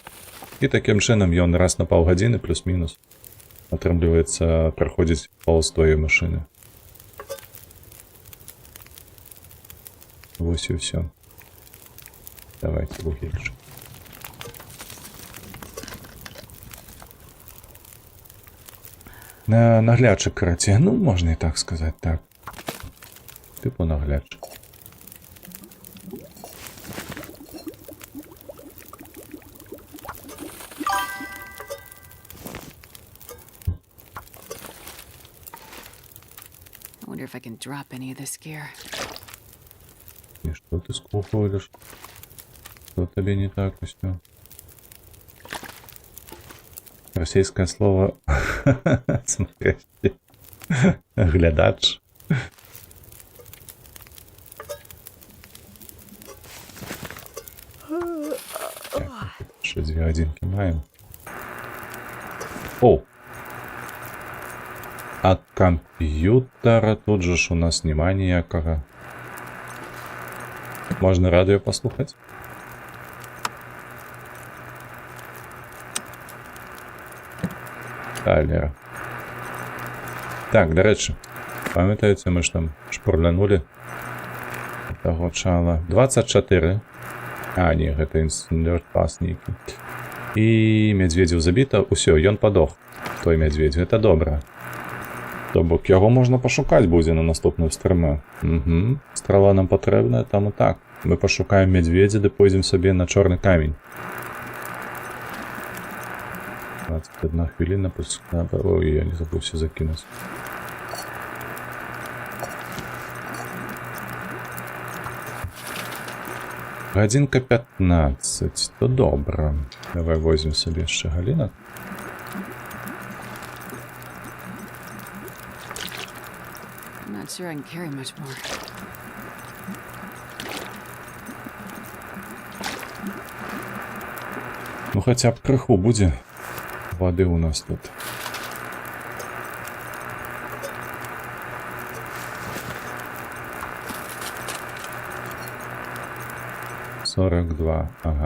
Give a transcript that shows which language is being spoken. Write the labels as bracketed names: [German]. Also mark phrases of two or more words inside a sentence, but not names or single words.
[Belarusian] І такім чынам ён раз на паўгадзіны плюс-мінус атрымліваецца праходзіць паўз тваёй машыны. Вось і ўсё. [Ukrainian] Давайте вугельчик. Наглядчик, караці. Ну, можна і так сказати, так. Типу наглядчик. [English] I wonder if I can drop any of this gear. [Russian] И что ты скупываешь? Что тебе не так, Костя? Российское слово смотрящий. [Ukrainian] Глядач. Ще дві одинки маємо. О! А комп'ютера тут же ж у нас нема ніякого. Можна радіо послухати? Талер. Так, до речі, пам'ятаєте, ми ж там шпурлянули того чала. 24. А, ні, [Belarusian] гэта інструмент пас нейкі. І мядзведзяў забіта. Усё, ён падох. Той мядзведь, гэта добра. То бок яго можна пашукаць будзе на наступную стрыму. Угу. Страла нам патрэбная, таму так. Мы пашукаем мядзведзя, ды пойдзем сабе на чорны камень. 21 хвіліна пускай. Ой, я не забыўся закінуць. Гадзінка 15. То добра. Давай возьмем сабе яшчэ галінак. [English] I'm not sure I can carry much more. [Belarusian] Ну хаця б крыху будзе вады у нас тут. [Ukrainian] Сорок два, ага.